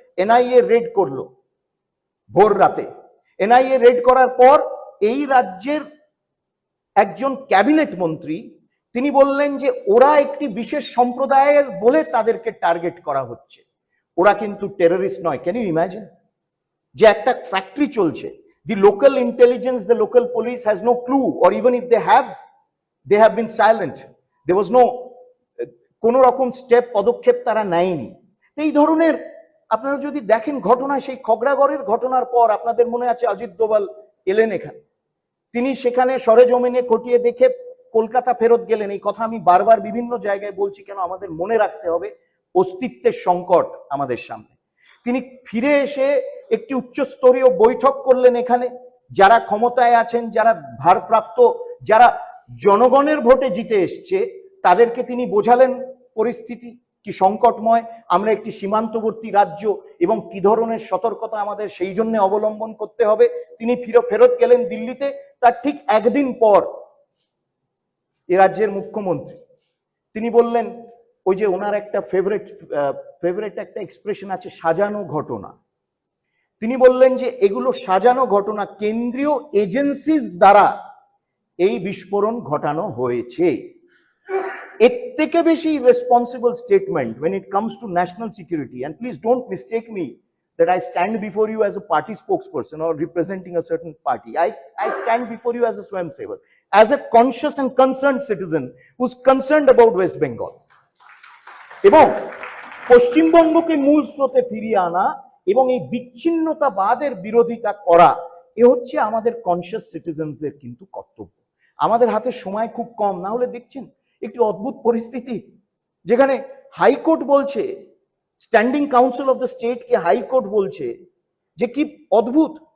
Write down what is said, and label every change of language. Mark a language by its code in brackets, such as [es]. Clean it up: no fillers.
[bn] NIA red করলো ভোর রাতে। এনআইএ রেড করার পর এই রাজ্যের একজন ক্যাবিনেট মন্ত্রী তিনি বললেন যে ওরা একটি বিশেষ সম্প্রদায়ের বলে তাদেরকে টার্গেট করা হচ্ছে, ওরা কিন্তু টেররিস্ট নয়। [en] can you imagine [bn] যে একটা ফ্যাক্টরি চলছে, [en] the local intelligence, the local police has no clue, or even if they have been silent. There was no [bn] কোনো রকম পদক্ষেপ তারা নেয়নি। এই ধরনের আপনারা যদি দেখেন ঘটনা, সেই খগড়াগড়ের ঘটনার পর আপনাদের মনে আছে অজিত দোভাল এলেন এখানে, তিনি সেখানে সরেজমিনে খতিয়ে দেখে কলকাতা ফেরত গেলেন। এই কথা আমি বারবার বিভিন্ন জায়গায় বলছি, কেন আমাদের মনে রাখতে হবে অস্তিত্বের সংকট আমাদের সামনে। তিনি ফিরে এসে একটি উচ্চস্তরীয় বৈঠক করলেন এখানে, যারা ক্ষমতায় আছেন, যারা ভারপ্রাপ্ত, যারা জনগণের ভোটে জিতে এসছে, তাদেরকে তিনি বোঝালেন পরিস্থিতি কি সংকটময়, আমরা একটি সীমান্তবর্তী রাজ্য এবং কি ধরনের সতর্কতা আমাদের সেই জন্য অবলম্বন করতে হবে। তিনি ফেরত গেলেন দিল্লিতে। তার ঠিক একদিন পর এ রাজ্যের মুখ্যমন্ত্রী তিনি বললেন, ওই যে ওনার একটা ফেভারিট একটা এক্সপ্রেশন আছে, সাজানো ঘটনা। তিনি বললেন যে এগুলো সাজানো ঘটনা, কেন্দ্রীয় এজেন্সির দ্বারা এই বিস্ফোরণ ঘটানো হয়েছে। এর থেকে বেশি responsible statement [en] when it comes to national security, and please don't mistake me that I stand before you as a party spokesperson or representing a certain party. I stand before you as a swayamsevar, as a conscious and concerned citizen who's concerned about West Bengal. [bn] এবং পশ্চিমবঙ্গকে মূল স্রোতে ফিরিয়ে আনা এবং এই বিচ্ছিন্নতাবাদের বিরোধিতা করা, এ হচ্ছে আমাদের কনসিয়াস সিটিজেন্সদের কিন্তু কর্তব্য। আমাদের হাতে সময় খুব কম, না হলে দেখছেন একটি অদ্ভুত পরিস্থিতি, যেখানে হাইকোর্ট বলছে, standing council of the state K high court বলছে যে কি অদ্ভুত।